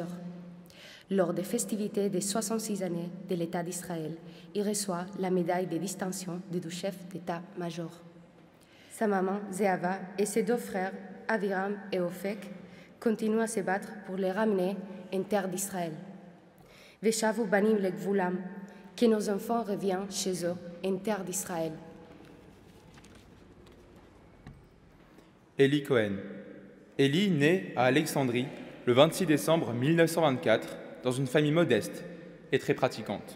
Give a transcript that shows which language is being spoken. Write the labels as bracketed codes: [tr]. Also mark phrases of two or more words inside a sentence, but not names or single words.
[fr] Lors des festivités des 66 années de l'État d'Israël, il reçoit la médaille de distinction du chef d'État-major. Sa maman, Zéhava, et ses deux frères, Aviram et Ophek, continuent à se battre pour les ramener en terre d'Israël. [he] ושבו בנים לגבולם, [fr] que nos enfants reviennent chez eux en terre d'Israël. Eli Cohen. Eli naît à Alexandrie le 26 décembre 1924 dans une famille modeste et très pratiquante.